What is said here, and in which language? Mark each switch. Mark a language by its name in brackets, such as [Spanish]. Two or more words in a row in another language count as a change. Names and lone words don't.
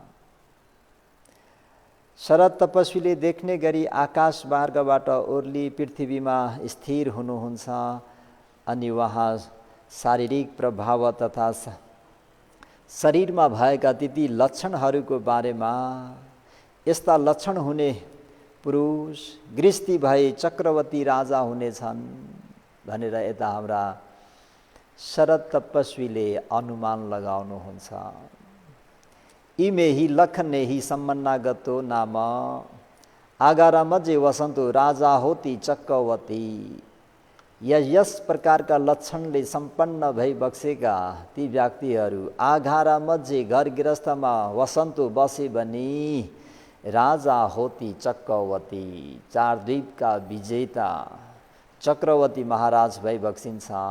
[Nepali] शरद तपस्वीले देख्ने गरी आकाश मार्गबाट ओर्ली पृथ्वीमा स्थिर हुनुहुन्छ अनि उहाँ शारीरिक प्रभाव तथा शरीरमा भएका ती लक्षणहरूको बारेमा यस्ता लक्षण हुने पुरुष गृहस्थी भए चक्रवर्ती राजा हुनेछन् भनेर यता हाम्रा शरद तपस्वीले अनुमान लगाउनुहुन्छ। [Pali] इमे हि लखने हि सम्मन्नागतो नाम आगारा मध्ये वसन्तु राजा होती चक्रवर्ती। [Nepali] यस प्रकारका लक्षणले सम्पन्न भई बक्सेका ती व्यक्तिहरू [Pali] आघारा मध्ये [Nepali] घर गृहस्थमा वसन्तु बसे भने [Pali] राजा होती चक्रवर्ती, [Nepali] चार द्वीपका विजेता चक्रवर्ती महाराज भई बक्सिन्छ।